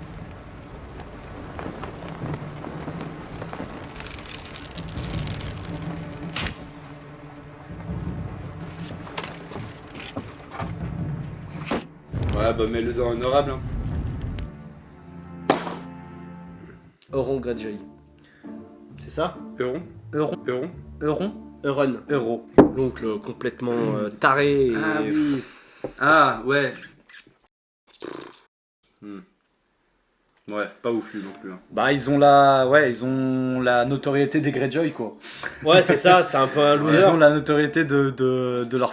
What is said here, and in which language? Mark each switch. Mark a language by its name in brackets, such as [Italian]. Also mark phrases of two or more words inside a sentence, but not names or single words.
[French] Ouais, bah mets-le dans honorable. Hein. Euron Greyjoy. C'est ça? Euron. Euron. Euron. Euron. Euron. Euro. L'oncle complètement taré. Et... Ah oui. Ah ouais. Ouais, pas ouf lui non plus. Hein. Bah ils ont la notoriété des Greyjoy quoi. Ouais, c'est ça, c'est un peu un Ils loser. ont la notoriété de leur